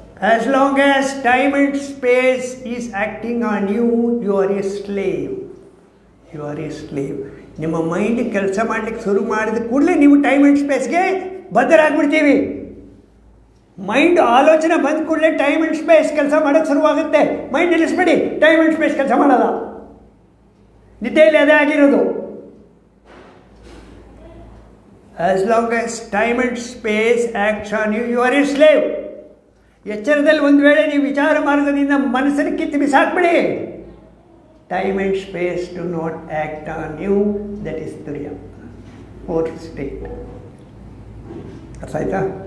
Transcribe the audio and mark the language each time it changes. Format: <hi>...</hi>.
<en>As long as time and space is acting on you, you are a slave. You are a slave.</en> <kn>ನಿಮ್ಮ mind ಕೆಲಸ ಮಾಡಲಿಕ್ಕೆ ಶುರು ಮಾಡಿದ ಕೂಡಲೇ ನೀವು ಟೈಮ್ ಆ್ಯಂಡ್ ಸ್ಪೇಸ್ಗೆ ಬದ್ಧರಾಗ್ಬಿಡ್ತೀವಿ. ಮೈಂಡ್ ಆಲೋಚನೆ ಬಂದ ಕೂಡಲೇ ಟೈಮ್ ಆ್ಯಂಡ್ ಸ್ಪೇಸ್ ಕೆಲಸ ಮಾಡೋಕ್ಕೆ ಶುರುವಾಗುತ್ತೆ. ಮೈಂಡ್ ನಿಲ್ಲಿಸ್ಬೇಡಿ, ಟೈಮ್ ಆ್ಯಂಡ್ ಸ್ಪೇಸ್ ಕೆಲಸ ಮಾಡಲ್ಲ. ನಿದ್ದೆಯಲ್ಲಿ ಅದೇ ಆಗಿರೋದು.</kn> <en>As long as time and space acts on you, you are a slave.</en> <kn>ಎಚ್ಚರದಲ್ಲಿ ಒಂದು ವೇಳೆ ನೀವು ವಿಚಾರ ಮಾರ್ಗದಿಂದ ಮನಸ್ಸನ್ನು ಕಿತ್ತು ಬಿಸಾಕ್ಬಿಡಿ.</kn> <en>Time and space do not act on you. That is ತುರಿಯ, fourth state.</en> <kn>ಅರ್ಥ ಆಯ್ತಾ?</kn>